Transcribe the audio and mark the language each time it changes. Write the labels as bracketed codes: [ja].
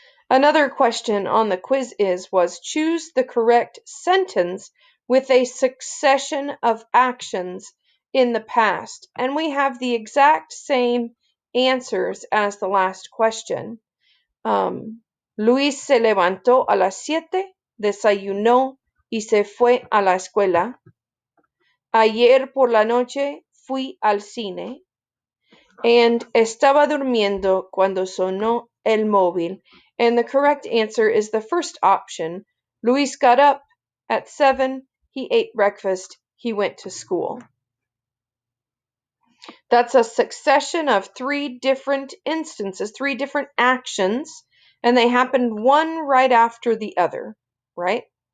[en] Another question on the quiz was choose the correct sentence with a succession of actions in the past. And we have the exact same answers as the last question. [es] Luis se levantó a las 7, desayunó y se fue a la escuela. Ayer por la noche fui al cine. And estaba durmiendo cuando sonó el móvil. [en] And the correct answer is the first option. Luis got up at 7. He ate breakfast. He went to school. That's a succession of 3 different instances, 3 different actions, and they happened one right after the other, right?